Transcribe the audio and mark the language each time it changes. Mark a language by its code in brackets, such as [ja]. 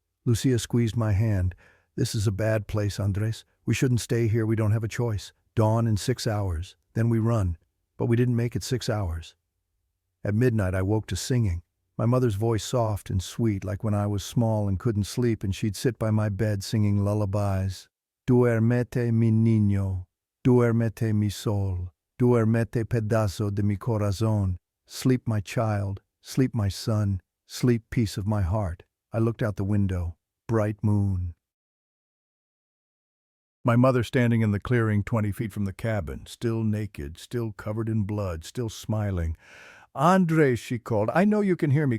[en] Lucia squeezed my hand. "This is a bad place, Andres. We shouldn't stay here. We don't have a choice. Dawn in 6 hours. Then we run." But we didn't make it 6 hours. At midnight I woke to singing. My mother's voice soft and sweet, like when I was small and couldn't sleep, and she'd sit by my bed singing lullabies. [es] Duermete mi niño, duermete mi sol, duermete pedazo de mi corazón. [en] Sleep, my child, sleep, my son, sleep, piece of my heart. I looked out the window. Bright moon. My mother standing in the clearing 20 feet from the cabin, still naked, still covered in blood, still smiling. "Andres," she called, "I know you can hear me.